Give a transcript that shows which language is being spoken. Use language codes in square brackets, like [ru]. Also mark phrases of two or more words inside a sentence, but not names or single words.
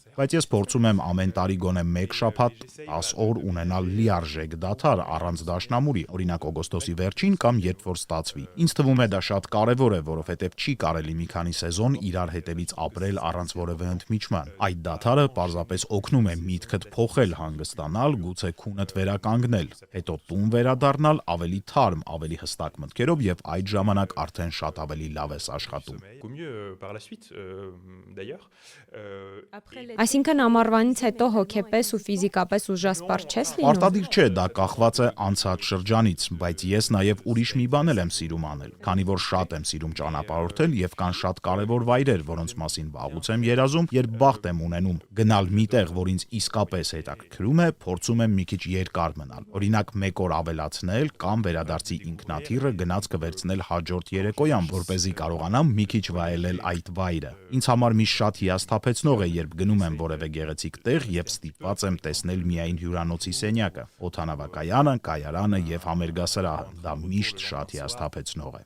[hy] Բայց ես փորձում եմ ամեն տարի գոնե 1 շաբաթ 10 օր ունենալ լիարժեք դադար առանց դաշնամուրի, օրինակ օգոստոսի վերջին կամ երբ որ ստացվի։ Ինձ թվում է դա շատ կարևոր է, որովհետև չի կարելի մի քանի սեզոն իրար հետևից ապրել առանց որևէ ընդմիջման։ Այդ դադարը պարզապես օգնում է միտքդ փոխել, հանգստանալ, գուցե քունդ վերականգնել, հետո տուն վերադառնալ ավելի թարմ, ավելի հստակ մտքերով եւ այդ ժամանակ արդեն շատ ավելի լավ ես աշխատում։ [fr] Au mieux par la suite, d'ailleurs. [hy] Այսինքն ամառվանից հետո հոգեպես ու ֆիզիկապես ուժասպառ չես լինում։ Պարտադիր չէ, դա կախված է անցած շրջանից, բայց ես նաև ուրիշ մի բան եմ սիրում անել, քանի որ շատ եմ սիրում ճանապարհորդել եւ կան շատ կարեւոր վայրեր, որոնց մասին վաղուց եմ երազում, երբ բախտ եմ ունենում գնալ միտեղ, որ ինձ իսկապես հետաքրքրում է, փորձում եմ մի քիչ երկար մնալ։ Օրինակ 1 օր ավելացնել կամ վերադարձի ինքնաթիռը գնացքը վերցնել հաջորդ երեկոյան, որպեսզի կարողանամ մի քիչ վայելել այդ վայրը։ Ինձ համար միշտ շատ հիասթափեցնող է, երբ գնում եմ որևէ գեղեցիկ տեղ եւ ստիպված եմ տեսնել միայն հյուրանոցի սենյակը, օդանավակայանը, կայարանը եւ համերգասրահը։ Դա միշտ շատ հիասթափեցնող է։